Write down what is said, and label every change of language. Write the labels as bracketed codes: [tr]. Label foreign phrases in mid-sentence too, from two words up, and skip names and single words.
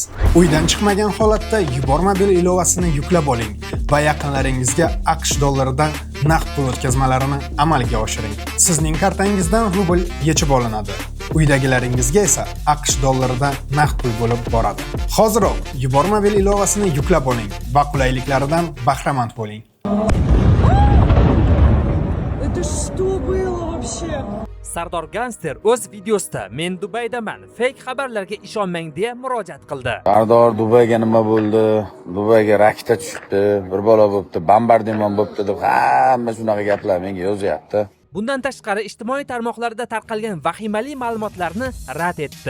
[uz] Uydan chiqmagan holatda yuborma bil ilovasini yuklab oling va yaqinlaringizga AQSh dollaridan naqd pul o'tkazmalarini amalga oshiring. Sizning kartangizdan rubl yechib olinadi. Uydagilaringizga esa AQSh dollaridan naqd pul bo'lib boradi. Hoziroq yuborma bil ilovasini yuklab oling va qulayliklaridan bahramand bo'ling. [ru] Это что было вообще? [uz] Sardor Gangster o'z videosida men Dubaydaman, fake xabarlarga ishonmang deya murojaat qildi. Sardor Dubayga nima bo'ldi? Dubayga raketa tushibdi, bir bola bo'libdi, bombardimon bo'libdi deb hamma shunaqa gaplar menga yozyapti. Bundan tashqari ijtimoiy tarmoqlarda tarqalgan vahimali ma'lumotlarni rad etdi.